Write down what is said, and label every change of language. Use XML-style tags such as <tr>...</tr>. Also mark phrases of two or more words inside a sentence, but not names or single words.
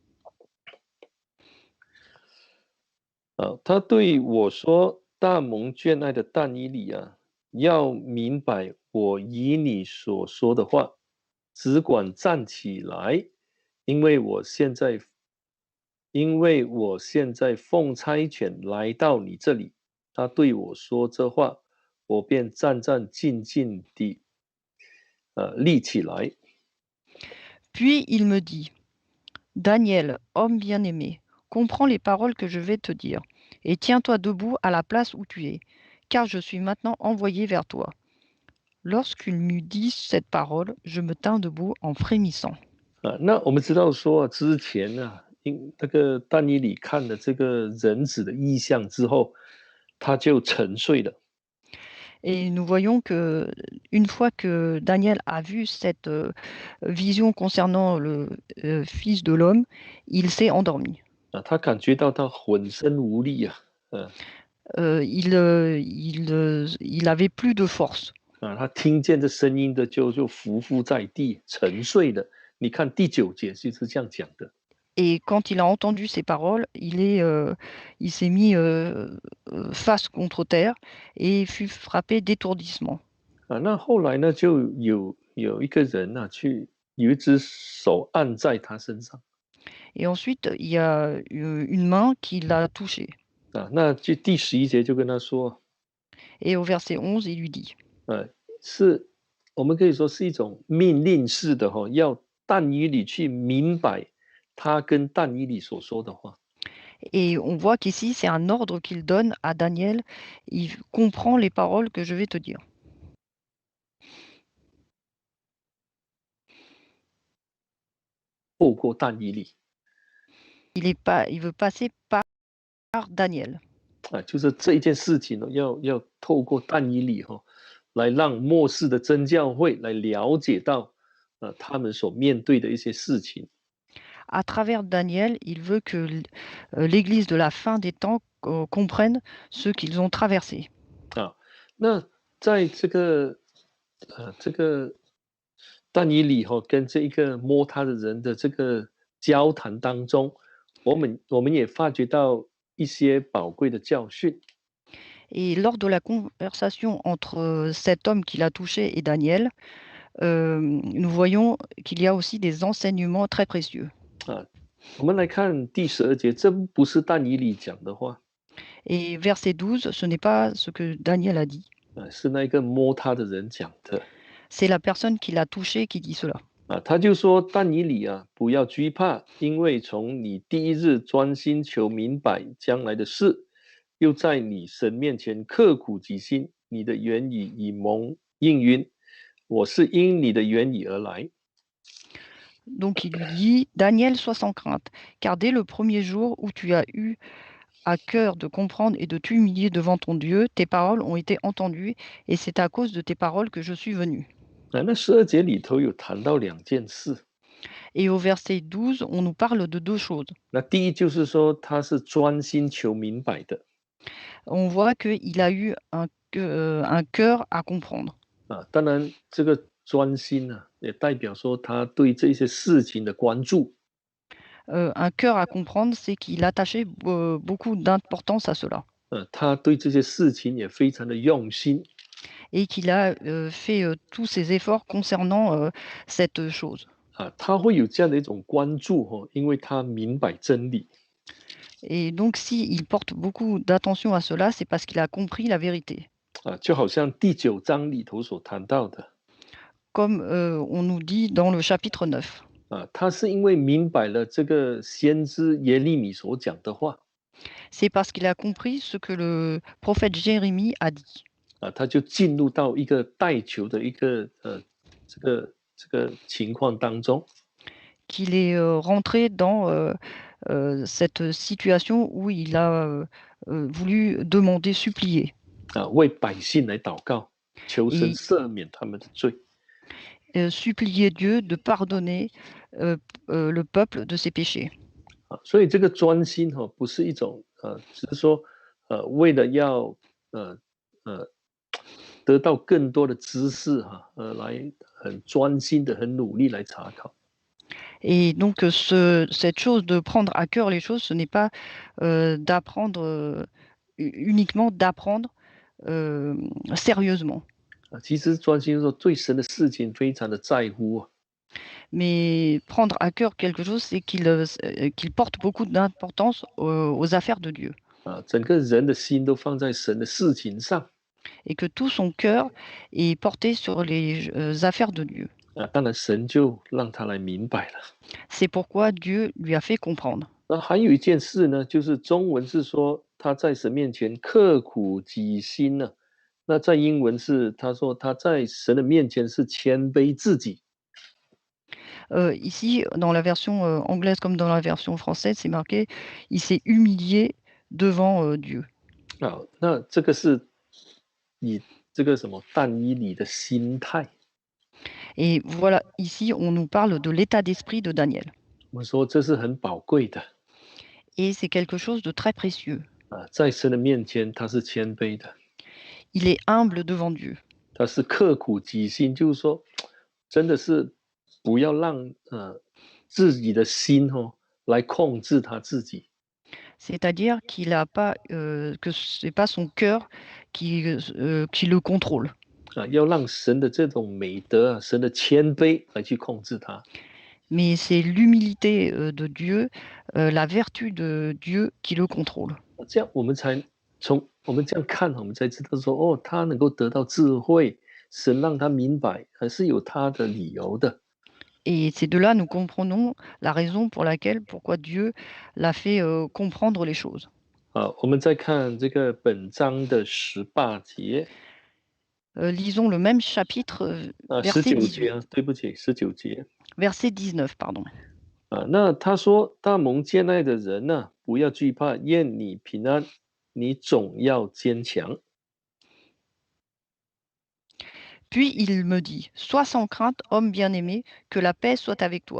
<zh>他对我说：“大蒙眷爱的但以理啊，要明白我以你所说的话，只管站起来，因为我现在奉差遣来到你这里。” 他对我说这话，我便战战兢兢地立起来。</zh> <fr>Puis il me dit, Daniel, homme bien-aimé, comprends les paroles que je vais te dire, et tiens-toi debout à la place où tu es, car je suis maintenant envoyé vers toi. Lorsqu'il m'eut dit cette parole, je me tins debout en frémissant.</fr> <zh>那我们知道说之前那个但以理看了这个人子的意象之后，他就沉睡了。</zh> <fr>Et nous voyons que une fois que Daniel a vu cette vision concernant le Fils de l'homme, il s'est endormi.</fr> <zh>他感觉到他浑身无力</zh> <fr>Il avait plus de force.</fr> <zh>他听见这声音的就伏伏在地沉睡了。你看第9节就是这样讲的。</zh> <fr>Et quand il a entendu ces paroles, il s'est mis face contre terre et fut frappé d'étourdissement.</fr> <zh>那后来呢，就有一个人有一只手按在他身上</zh> <fr>Et ensuite, il y a une main qui l'a touché.</fr> <zh>那就第11节就跟他说，</zh> <fr>Et au verset 11, il lui dit,</fr> <zh>是我们可以说是一种命令式的要但以理去明白他跟但以理所说的话。</zh> <fr>et on voit qu'ici, c'est un ordre qu'il donne à Daniel. Il comprend les paroles que je vais te dire.</fr> <zh>透过但以理</zh> <fr>Il veut passer par Daniel.</fr> <zh>就是这一件事情要透过但以理来让末世的真教会来了解到他们所面对的一些事情。</zh> <fr>À travers Daniel, il veut que l'Église de la fin des temps comprenne ce qu'ils ont traversé.</fr> <zh>那在这个但以理跟这一个摸他的人的这个交谈当中，我们也发觉到一些宝贵的教训。</zh> <fr>Et lors de la conversation entre cet homme qui l'a touché et Daniel, nous voyons qu'il y a aussi des enseignements très précieux.</fr> <zh>我们来看第12节，这不是但以理讲的话。</zh> <fr>Et verset 12, ce n'est pas ce que Daniel a dit.</fr> <zh>是那个摸他的人讲的。</zh> <fr>C'est la personne qui l'a touché qui dit cela.</fr> <zh>他就说但以理不要惧怕，因为从你第一日专心求明白将来的事，又在你神面前刻苦己心，你的言语已蒙应允。我是因你的言语而来。</zh> <fr>Donc il lui dit, Daniel, sois sans crainte, car dès le premier jour où tu as eu à cœur de comprendre et de t'humilier devant ton Dieu, tes paroles ont été entendues, et c'est à cause de tes paroles que je suis venu.</fr> <zh>那12节里头有谈到2件事。</zh> <fr>Et au verset 12, on nous parle de deux choses.</fr> <zh>那第一就是说他是专心求明白的。</zh> <fr>On voit qu'il a eu un cœur à comprendre.</fr> <zh>当然这个专心也代表说他对这些事情的关注。</zh> <fr>Un cœur à comprendre, c'est qu'il attachait beaucoup d'importance à cela.</fr> <zh>他对这些事情也非常的用心。</zh> <fr>Et qu'il a fait tous ses efforts concernant cette chose.</fr> <zh>他会有这样的一种关注因为他明白真理。</zh> <fr>Et donc, s'il porte beaucoup d'attention à cela, c'est parce qu'il a compris la vérité.</fr> <zh>就好像第9章里头所谈到的。</zh> <fr>Comme on nous dit dans le chapitre 9.</fr> <zh>他是因为明白了这个先知耶利米所讲的话。</zh> <fr>C'est parce qu'il a compris ce que le prophète Jérémie a dit.</fr> <zh>他就进入到一个代求的一个这个情况当中。</zh> <fr>Qu'il est rentré dans cette situation où il a voulu demander, supplier.</fr> <zh>为百姓来祷告，求神赦免他们的罪。</zh> <fr>supplier Dieu de pardonner le peuple de ses péchés.</fr> <zh>所以这个专心不是一种只是说为了要得到更多的知识来很专心的、很努力来查考。</zh> <fr>Et donc, cette chose de prendre à cœur les choses, ce n'est pas d'apprendre uniquement d'apprendre sérieusement.</fr> <zh>其实专心说对神的事情非常的在乎。</zh> <fr>Mais prendre à cœur quelque chose, c'est qu'il porte beaucoup d'importance aux affaires de Dieu.</fr> <zh>整个人的心都放在神的事情上。</zh> <fr>Et que tout son cœur est porté sur les affaires de Dieu.</fr> <zh>当然神就让他来明白了。</zh> <fr>C'est pourquoi Dieu lui a fait comprendre.</fr> <zh>那还有一件事呢，就是中文是说他在神面前刻苦己心呢、那在英文是他说他在神的面前是谦卑自己。</zh> <fr>Ici, dans la version anglaise comme dans la version française, c'est marqué il s'est humilié devant Dieu.</fr> <zh>那这个是以这个什么但以理的心态。</zh> <fr>Et voilà, ici, on nous parle de l'état d'esprit de Daniel.</fr> <zh>我们说这是很宝贵的</zh> <fr>Et c'est quelque chose de très précieux.</fr> <zh>在神的面前他是谦卑的，</zh> <fr>Il est humble devant Dieu.</fr> <zh>他是刻苦己心，就是说真的是不要让自己的心来控制他自己。</zh> <fr>C'est-à-dire qu'il a pas, que ce n'est pas son cœur qui le contrôle.</fr> <zh>要让神的这种美德神的谦卑来去控制他。</zh> <fr>Mais c'est l'humilité de Dieu, la vertu de Dieu qui le contrôle.</fr> <zh>这样我们才从我们这样看，我们才知道说，他能够得到智慧，神让他明白，还是有他的理由的。</zh> <fr>Et c'est de là nous comprenons la raison pourquoi Dieu l'a fait comprendre les choses.</fr> <zh>我们再看这个本章的18节。</zh> <fr>Lisons le même chapitre, verset</fr> <zh>19 节 18, 对不起，19节。</zh> <fr>verset 19, pardon.</fr> <zh>那他说大蒙见爱的人呢，不要惧怕，愿你平安，你总要坚强。</zh> <fr>Puis il me dit, sois sans crainte, homme bien-aimé, que la paix soit avec toi.</fr>